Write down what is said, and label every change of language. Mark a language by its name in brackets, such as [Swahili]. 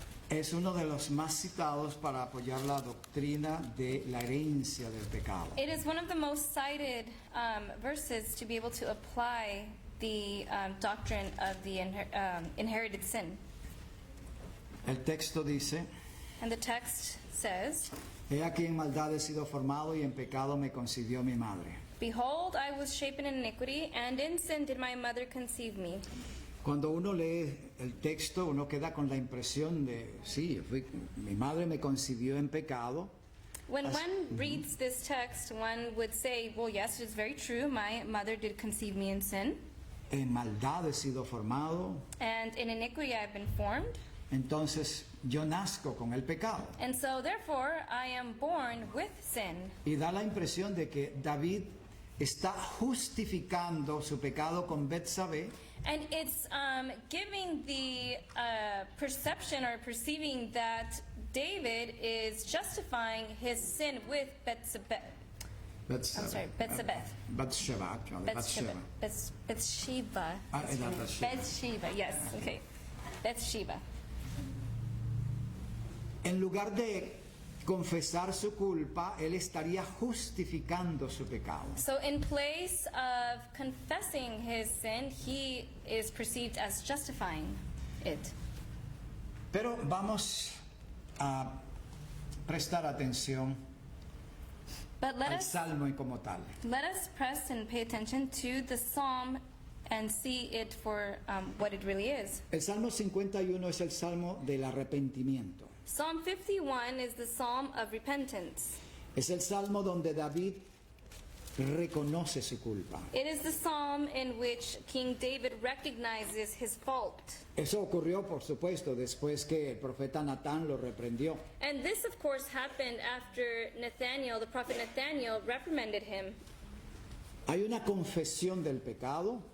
[Spanish] es uno de los más citados para apoyar la doctrina de la herencia del pecado. [English] it is one of the most cited verses to be able to apply the doctrine of the inherited sin. [Spanish] El texto dice: [English] And the text says, [Spanish] He aquí en maldad he sido formado y en pecado me concibió mi madre. [English] Behold, I was shapen in iniquity, and in sin did my mother conceive me. [Spanish] Cuando uno lee el texto, uno queda con la impresión de, sí, mi madre me concibió en pecado. [English] When one reads this text, one would say, well, yes, it is very true. My mother did conceive me in sin, [Spanish] En maldad he sido formado. [English] and in iniquity I have been formed. [Spanish] Entonces yo nazco con el pecado. [English] And so, therefore, I am born with sin. [Spanish] Y da la impresión de que David está justificando su pecado con Betsabé, [English] And it's giving the perception or perceiving that David is justifying his sin with Bathsheba. Bathsheba. Bathsheba, actually. Bathsheba. Bathsheba. Is that Bathsheba? Bathsheba, yes, okay. Bathsheba. [Spanish] En lugar de confesar su culpa, él estaría justificando su pecado. [English] So in place of confessing his sin, he is perceived as justifying it. [Spanish] Pero vamos a prestar atención [English] But [Spanish] al salmo y como tal. [English] let us press and pay attention to the psalm and see it for what it really is. [Spanish] El Salmo 51 es el salmo del arrepentimiento. [English] Psalm 51 is the psalm of repentance. [Spanish] Es el salmo donde David reconoce su culpa. [English] It is the psalm in which King David recognizes his fault. [Spanish] Eso ocurrió, por supuesto, después que el profeta Natán lo reprendió. [English] And this, of course, happened after Nathaniel, the prophet Nathaniel, reprimanded him. [Spanish] Hay una confesión del pecado,